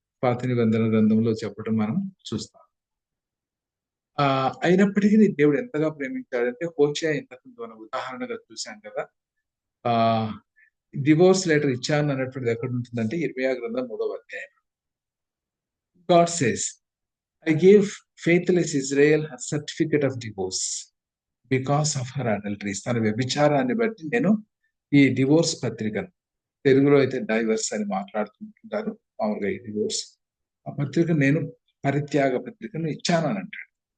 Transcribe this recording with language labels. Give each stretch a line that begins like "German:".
Telugu: పాత నిబంధన గ్రంథంలో చెప్పడం మనం చూస్తాం. అయినప్పటికీ దేవుడు ఎంతగా ప్రేమించాడంటే హోషేయ ఇంతకు మనం ఉదాహరణగా చూశాం కదా. డివోర్స్ లెటర్ ఇచ్చాను అన్నటువంటిది ఎక్కడ ఉంటుందంటే ఇర్మియా గ్రంథం 3వ అధ్యాయం.
English: God says, I gave faithless Israel her certificate of divorce because of her adulteries.
Telugu: తన వ్యభిచారాన్ని బట్టి నేను ఈ డివోర్స్ పత్రికను, తెలుగులో అయితే డైవర్స్ అని మాట్లాడుతుంటారు, మామూలుగా ఈ డివోర్స్, ఆ పత్రిక నేను పరిత్యాగ పత్రికను ఇచ్చాను అని అంటాడు.